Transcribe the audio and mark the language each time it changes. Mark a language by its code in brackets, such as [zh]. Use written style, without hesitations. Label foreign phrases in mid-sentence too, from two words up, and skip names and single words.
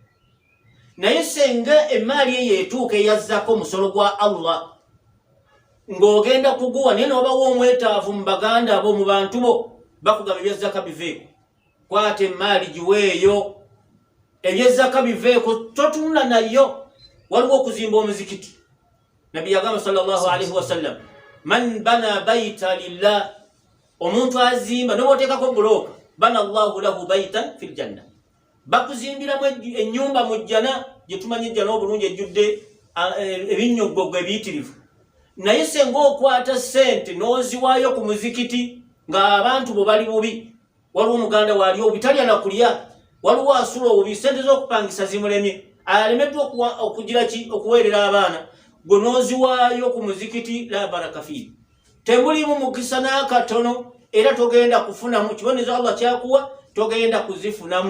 [lg] Naye senga emaali eyo etuuka eyazzako omusolo gwa Allah, ng'ogenda kuguwa, naye n'obawa omwetaavu mu baganda abo, mu bantu bo, bakugamba ebyazzaka biveeko, kwata emaali giweeyo, ebyazzaka biveeko, totunula nayo. Waliwo okuzimba omuzikiti, nabbi yagamba [ar] صلى الله عليه وسلم, من بنى بيتا لله, [lg] omuntu azimba n'oteekako bulooka, [ar] بنى الله له بيتا في الجنة, [lg] bakuzimbiramu ennyumba mu jjana, gye tumanyi ejjana obulungi ejjudde ebinnyoggogo ebiyitirivu. Naye senga okwata ssente n'oziwaayo ku muzikiti ng'abantu bo bali bubi, waliwo omuganda waali obubi talya na kulya, waliwo asula obubi, ssente z'okupangisa zimulemye, alemeddwa okugira ki, okuweerera abaana, gwe n'oziwaayo ku muzikiti, [ar] لا بركة فيه, [lg] temulimu mukisa n'akatono, era togenda kufunamu kiboneza Allah kyakuwa, togenda kuzifunamu.